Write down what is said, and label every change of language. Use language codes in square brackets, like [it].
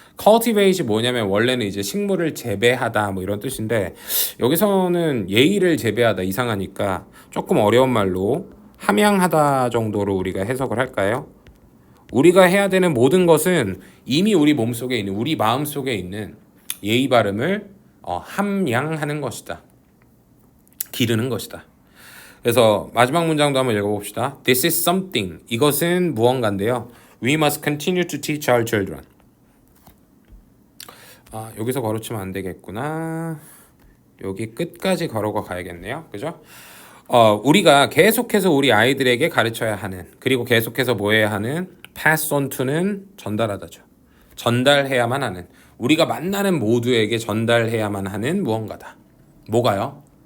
[ko] cultivate이 뭐냐면 원래는 이제 식물을 재배하다 뭐 이런 뜻인데 여기서는 예의를 재배하다 이상하니까 조금 어려운 말로 함양하다 정도로 우리가 해석을 할까요? 우리가 해야 되는 모든 것은 이미 우리 몸속에 있는 우리 마음속에 있는 예의 발음을 함양하는 것이다. 기르는 것이다. 그래서 마지막 문장도 한번 읽어봅시다. [en] This is something. [ko] 이것은 무언가인데요. [en] We must continue to teach our children. [ko] 여기서 가로치면 안 되겠구나. 여기 끝까지 가로가 가야겠네요. 그죠? 우리가 계속해서 우리 아이들에게 가르쳐야 하는, 그리고 계속해서 뭐 해야 하는, pass on to는 전달하다죠. 전달해야만 하는, 우리가 만나는 모두에게 전달해야만 하는 무언가다. 뭐가요?